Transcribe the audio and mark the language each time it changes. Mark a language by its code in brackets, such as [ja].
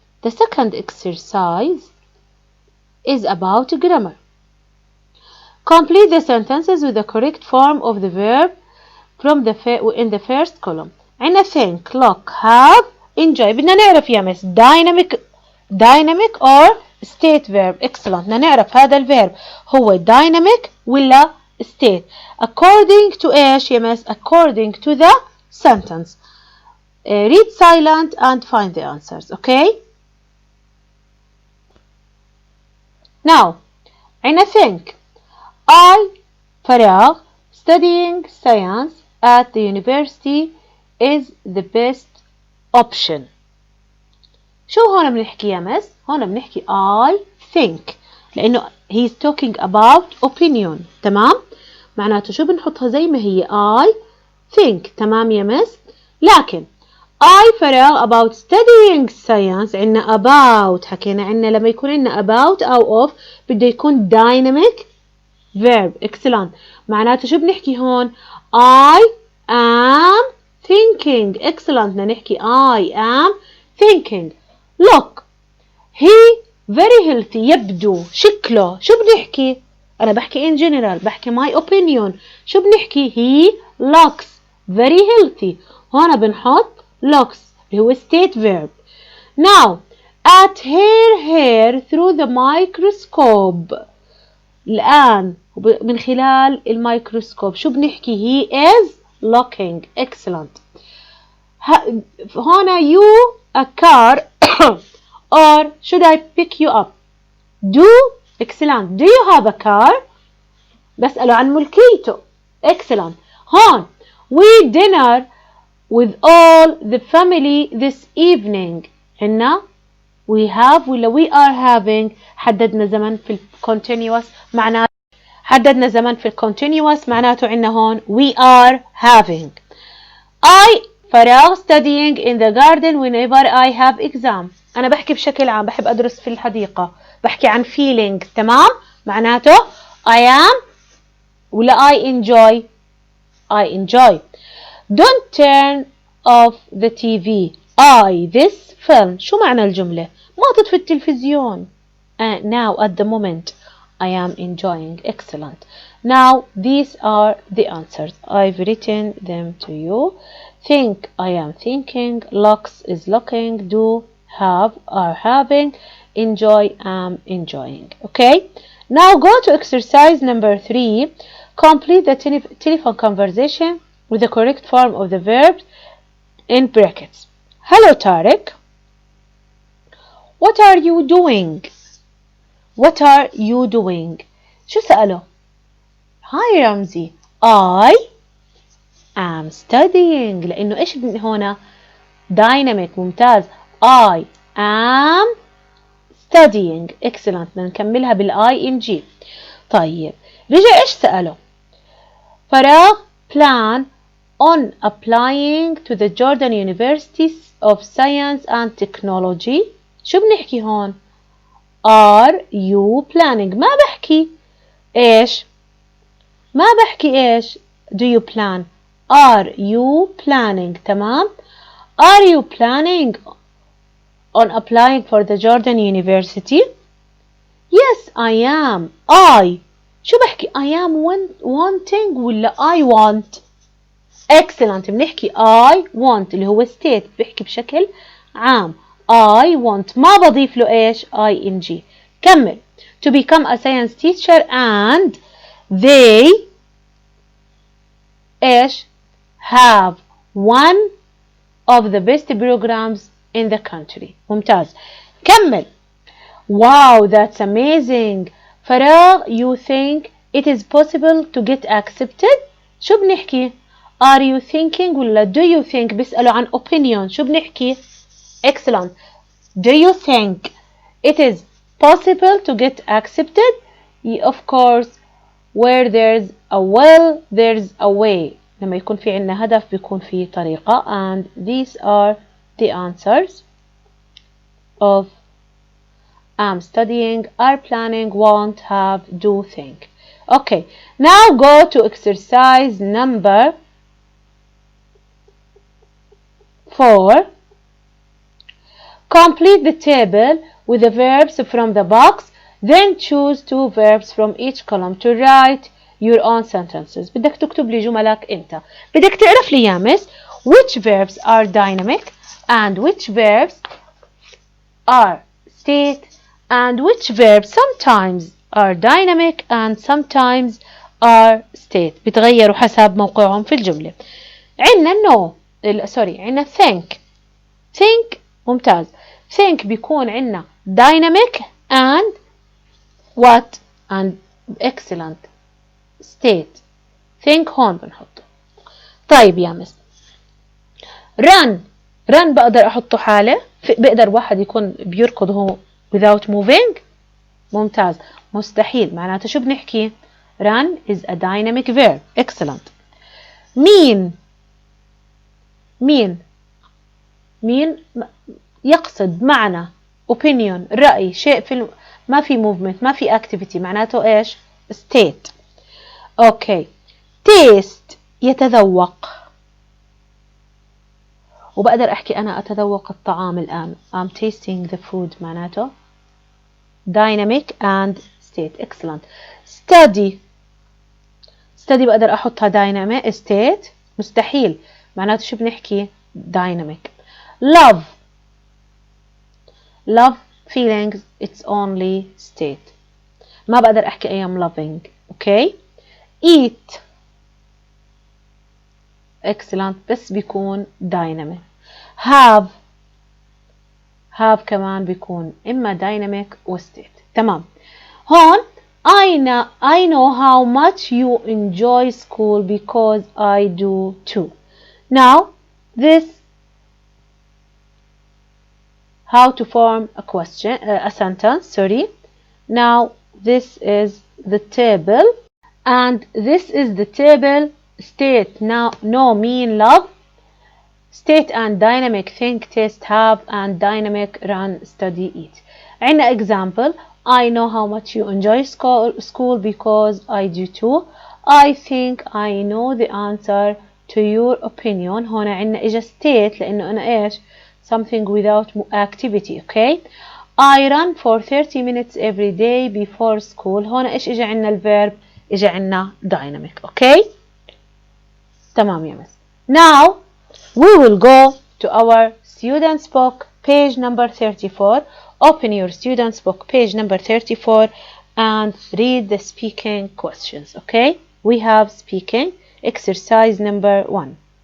[en] The second exercise is about grammar. Complete the sentences with the correct form of the verb from in the first column. [ar] عنا [en] think, look, have, enjoy. [ar] بدنا نعرف يا مس [en] dynamic or state verb. Excellent. [ar] بدنا نعرف هذا الverb هو [en] dynamic ولا state. According to [ar] إيش يا مس؟ [en] According to the sentence. Read silent and find the answers. Okay. Now, [ar] عنا [en] think. I فراغ studying science at the university is the best option. [ar] شو هون بنحكي يا مس؟ هون بنحكي [en] I think [ar] لأنه [en] he's talking about opinion. [ar] تمام؟ معناته شو بنحطها زي ما هي [en] I think. [ar] تمام يا مس؟ لكن [en] I فراغ about studying science [ar] عنا about حكينا عنا لما يكون عنا about أو of بده يكون [en] dynamic verb. Excellent. [ar] معناته شو بنحكي هون؟ [en] I am thinking. Excellent. [ar] بدنا نحكي [en] I am thinking. Look, he very healthy. [ar] يبدو شكله. شو بنحكي؟ أنا بحكي [en] in general. [ar] بحكي [en] my opinion. [ar] شو بنحكي؟ [en] He looks very healthy. [ar] هون بنحط looks اللي هو [en] state verb. Now, at her hair through the microscope. [ar] الآن من خلال الميكروسكوب شو بنحكي؟ [en] he is looking. Excellent. [ar] هنا [en] you a car or should I pick you up? Do. Excellent. Do you have a car? [ar] بسأله عن ملكيته. [en] Excellent. [ar] هون [en] we dinner with all the family this evening. [ar] هنا [en] we have [ar] ولا [en] we are having [ar] حددنا زمن في continuous معناه حددنا زمن في continuous معناته عندنا هون [en] we are having. I فراغ studying in the garden whenever I have exam. [ar] أنا بحكي بشكل عام، بحب أدرس في الحديقة، بحكي عن [en] feeling. [ar] تمام؟ معناته [en] I am ولا I enjoy. I enjoy. Don't turn off the TV. This film. [ar] شو معنى الجملة؟ ما تطفي التلفزيون. [en] Now at the moment I am enjoying. Excellent. Now these are the answers. I've written them to you. Think, I am thinking. Looks is looking. Do, have, are having. Enjoy, am enjoying. Okay? Now go to exercise number 3. Complete the telephone conversation with the correct form of the verb in brackets. Hello, Tarek. What are you doing? What are you doing? [ar] شو سأله؟ [en] Hi [ar] رمزي. [en] I am studying. [ar] لأنه إيش هنا؟ dynamic. ممتاز. [en] I am studying. Excellent. [ar] بدنا نكملها بالing. طيب رجع إيش سأله؟ فراغ [en] plan on applying to the Jordan University of Science and Technology. [ar] شو بنحكي هون؟ [en] Are you planning؟ [ar] ما بحكي إيش؟ ما بحكي إيش؟ [en] Do you plan؟ Are you planning؟ [ar] تمام؟ [en] Are you planning on applying for the Jordan University? Yes, I am. [ar] شو بحكي؟ [en] I am wanting ولا I want؟ Excellent. [ar] بنحكي [en] I want [ar] اللي هو state، بحكي بشكل عام. [en] I want [ar] ما بضيف له إيش؟ ing. كمل. [en] To become a science teacher and they [ar] إيش؟ [en] have one of the best programs in the country. [ar] ممتاز. كمل. [en] Wow, that's amazing. فراغ you think it is possible to get accepted. [ar] شو بنحكي؟ [en] Are you thinking ولا do you think؟ [ar] بيسألوا عن [en] opinion. [ar] شو بنحكي؟ [en] Excellent. Do you think it is possible to get accepted? Of course. Where there's a will, there's a way. [ar] لما يكون في عنا هدف بيكون في طريقة. [en] And these are the answers of am studying, are planning, want, have, do, think. Okay, now go to exercise number 4. Complete the table with the verbs from the box. Then choose 2 verbs from each column to write your own sentences. [ar] بدك تكتب لي جملك أنت. [en] بدك تعرف لي يا miss which verbs are dynamic and which verbs are state and which verbs sometimes are dynamic and sometimes are state. [ar] بتغيروا حسب موقعهم في الجملة. عندنا [en] no [ar] عندنا think ممتاز. [en] think [ar] بيكون عندنا [en] dynamic and what and excellent state. [ar] think هون بنحطه. طيب يا مس run بقدر احطه حالة، بقدر واحد يكون بيركض هو [en] without moving. [ar] ممتاز. مستحيل. معناته شو بنحكي؟ [en] run is a dynamic verb. excellent. [ar] mean يقصد معنى opinion رأي شيء في ما في movement ما في activity معناته ايش؟ state. اوكي. taste يتذوق، وبقدر احكي انا اتذوق الطعام الان. [en] I'm tasting the food معناته dynamic and state. excellent. study [ar] بقدر احطها [en] dynamic state. [ar] مستحيل. معناته شو بنحكي؟ dynamic. [en] love feelings it's only state. [ar] ما بقدر احكي [en] I am loving. okay. eat excellent [ar] بس بيكون [en] dynamic. [ar] have كمان بيكون إما dynamic و state. تمام. [en] هون I know how much you enjoy school because I do too. Now this how to form a question a sentence. Now this is the table And this is the table: state, now, no, mean, love, state and dynamic, think, test, have, and dynamic, run, study, eat. [ar] عندنا [en] example: I know how much you enjoy school because I do too. I think I know the answer to your opinion. [ar] هون عندنا إجا state لأنه أنا إيش [en] something without activity. okay. I run for 30 minutes every day before school. [ar] هون إيش إجا عندنا الverb؟ إجا عندنا [en] dynamic. okay. [ar] تمام يا مس. [en] Now we will go to our students book, page number 34. Open your students book, page number 34, and read the speaking questions. okay. We have speaking exercise number 1.